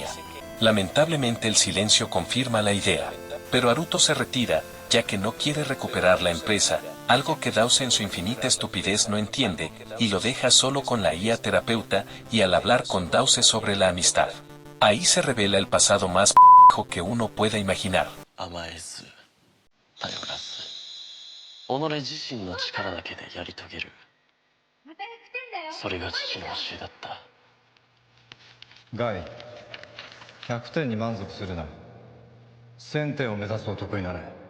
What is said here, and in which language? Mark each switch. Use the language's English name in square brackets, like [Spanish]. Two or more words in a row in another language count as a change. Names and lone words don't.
[Spanish] Lamentablemente el silencio confirma la idea, pero Haruto se retira, ya que no quiere recuperar la empresa, algo que Dause en su infinita estupidez no entiende, y lo deja solo con la IA terapeuta, y al hablar con Dause sobre la amistad. Ahí se revela el pasado más que uno pueda imaginar. [Japanese] 甘えず頼らず己自身の力だけでやり遂げる。それが父の教えだった。ガイ、100点に満足するな。1000点を目指す男になれ。1000